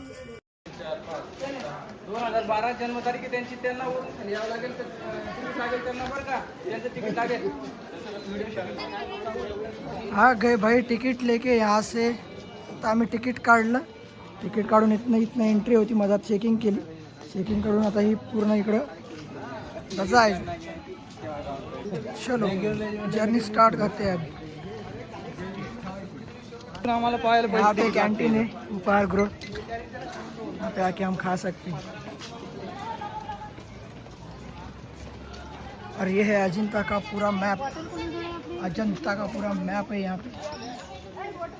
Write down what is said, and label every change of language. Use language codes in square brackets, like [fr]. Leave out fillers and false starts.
[mr] जन्मतारीख त्यांची, त्यांना यावं लागेल, तिकीट लागेल त्यांना बरं का, त्यांचं तिकीट लागेल. [hi] हाँ गए भाई टिकट लेके यहाँ से. [mr] तर आम्ही तिकीट काढलं. तिकीट काढून इथनं एंट्री होती, मधात चेकिंग केली. चेकिंग करून आता ही पूर्ण इकडं जायचं. [hi] चलो जर्नी स्टार्ट करते हैं अभी. [mr] आम्हाला पाहायला [hi] यहाँ पे कैंटीन है उपहार गृह, यहाँ पे आके हम खा सकते हैं. और ये है अजंता का पूरा मैप. अजंता का पूरा मैप है यहाँ पे.